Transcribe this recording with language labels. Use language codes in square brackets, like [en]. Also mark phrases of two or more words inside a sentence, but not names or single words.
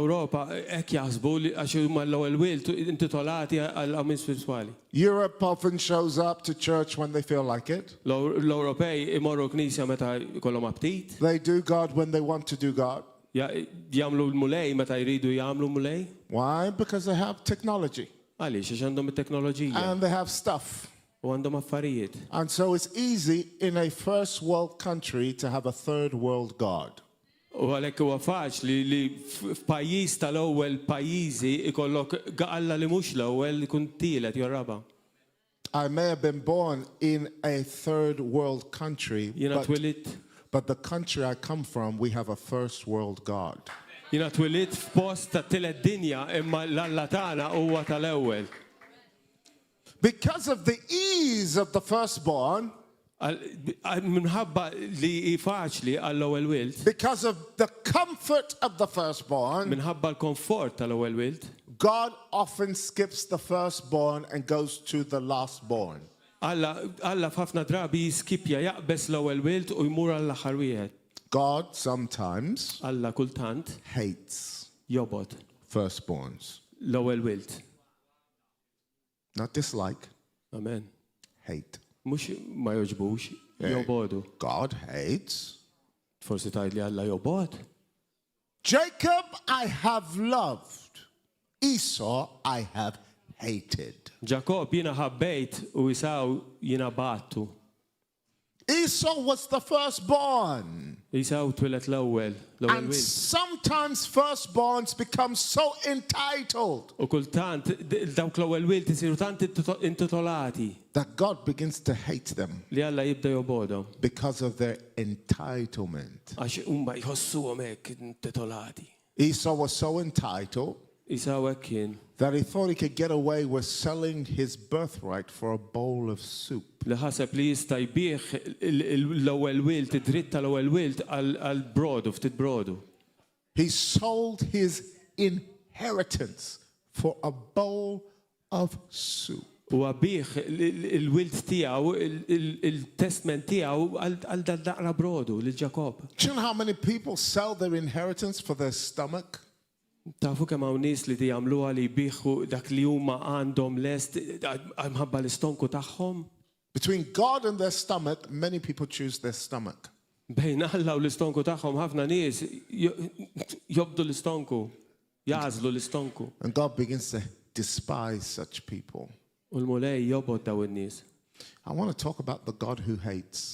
[en] Europe often shows up to church when they feel like it. They do God when they want to do God. Why? Because they have technology. And they have stuff. [mt] U għandhom affarijiet. [en] And so it's easy in a first world country to have a third world God. [mt] U għalhekk huwa faċli li f'pajjiż tal-ewwel pajjiżi ikollok Alla li mhux l-ewwel ikun tielet jew raba'. [en] I may have been born in a third world country, but the country I come from, we have a first world God. [mt] Jiena twilit f'post ta' tielet dinja imma l-Alla tagħna huwa tal-ewwel. [en] Because of the ease of the firstborn, [mt] minħabba li faċli għall-ewwel wild, [en] because of the comfort of the firstborn, [mt] minħabba l-komfort tal-ewwel wild, [en] God often skips the firstborn and goes to the lastborn. [mt] Alla f'ħafna drabi jiskipja jaqbes l-ewwel wild u jmur għall-aħħar wieħed. [en] God sometimes [mt] Alla kultant [en] hates [mt] jobod [en] firstborns. [mt] L-ewwel wild. [en] Not dislike. Amen. Hate. [mt] Mux ma joġbux, jobodu. [en] God hates. [mt] Forsi tajd li Alla jobod. [en] Jacob I have loved. Esau I have hated. [mt] Jacob jina ħabbejt u Esau jina battu. [en] Esau was the firstborn. [mt] Esau twilet l-ewwel [en] And [mt] wild. [en] sometimes firstborns become so entitled [mt] U kultant dawk l-ewwel wild isiru tant intitolati [en] that God begins to hate them [mt] li Alla jibda jobodhom. [en] because of their entitlement. [mt] Għax huma jħossuhom hekk intitolati. [en] Esau was so entitled [mt] Esau hekk kien [en] that he thought he could get away with selling his birthright for a bowl of soup. [mt] li ħaseb li jista' jbieħ l-ewwel wild, id-dritt tal-ewwel wild għal brodu, ftit brodu. [en] He sold his inheritance for a bowl of soup. [mt] U għabieħ il-wild tiegħu, il-testament tiegħu għal daqra brodu lil Jacob. [en] Do you know how many people sell their inheritance for their stomach? [mt] Tafu kemm hawn nies li jagħmluha li jbieħu dak li huma għandhom lest mħabba l-istonku tagħhom. [en] Between God and their stomach, many people choose their stomach. [mt] Bejn Alla u l-istonku tagħhom ħafna nies jobdu l-istonku, jażlu l-istonku. [en] And God begins to despise such people. [mt] U l-mulej jobod daw in-nies. [en] I want to talk about the God who hates.